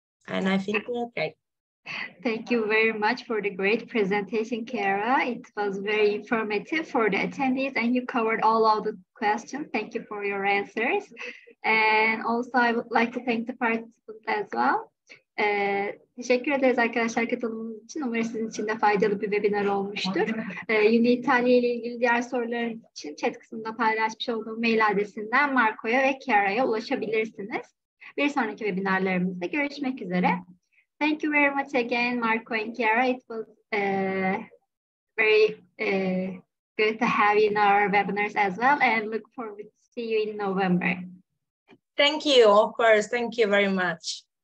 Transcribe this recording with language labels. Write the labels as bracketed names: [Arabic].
[English] And I think we're okay. Thank you very much for the great presentation, Chiara. It was very informative for the attendees and you covered all of the questions. Thank you for your answers. And also I would like to thank the participants as well. [Turkish] Teşekkür ederiz arkadaşlar katılımınız için. Umarım sizin için de faydalı bir webinar olmuştur. Uni-Italia ile ilgili diğer sorularınız için chat kısmında paylaşmış olduğum mail adresinden Marco'ya ve Chiara'ya ulaşabilirsiniz. Bir sonraki webinarlarımızda görüşmek üzere. [English] Thank you very much again, Marco and Chiara. It was very good to have you in our webinars as well, and look forward to see you in November. Thank you, of course. Thank you very much.